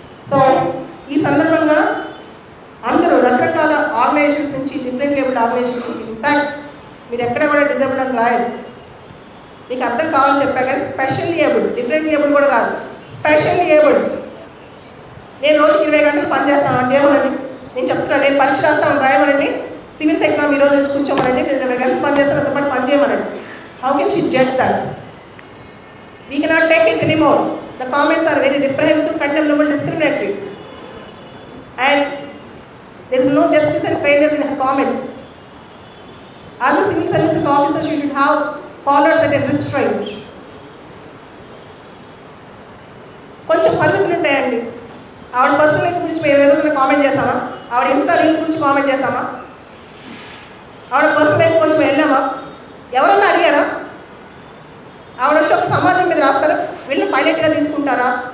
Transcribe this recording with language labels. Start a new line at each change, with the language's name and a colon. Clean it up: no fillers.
Telugu: So ఈ సందర్భంగా అందరూ రకరకాల ఆర్గనైజేషన్స్ నుంచి, డిఫరెంట్ లేబుల్డ్ ఆర్గనైజేషన్స్ నుంచి, ఇన్ఫ్యాక్ట్ మీరు ఎక్కడ కూడా డిజేబుల్డ్ అని రాయదు, మీకు అర్థం కావాలని చెప్పా కానీ స్పెషల్లీ ఏబుల్డ్, డిఫరెంట్ ఏబుల్డ్ కూడా కాదు, స్పెషల్లీ ఏబుల్డ్. నేను రోజుకి 20 గంటలు పని చేస్తాను అంటే ఏమనండి? నేను చెప్తున్నాను, నేను పరీక్ష రాస్తాను రాయమనండి, సివిల్స్ ఎగ్జామ్ ఈరోజు వచ్చి కూర్చోమనండి, నేను 20 గంటలు పని చేస్తాను, అంత పాటు పని చేయమనండి.
English: How can she judge that? We cannot take it anymore. The comments are very reprehensible, condemnable, discriminatory, and there is no justice and fairness in her comments. As a civil services officer, she should have followers at a restraint.
Telugu: కొంచెం పరిమితులు ఉంటాయండి. ఆవిడ personal life గురించి మేము ఏ రోజున comment చేసామా? ఆవిడ Insta reels గురించి కామెంట్ చేసామా? ఆవిడ పర్సనల్ లైఫ్ కొంచెం వెళ్ళామా? ఎవరన్నా అడిగారా? ఆవిడ వచ్చి ఒక సమాజం మీద రాస్తారు, వీళ్ళని పైలట్గా తీసుకుంటారా?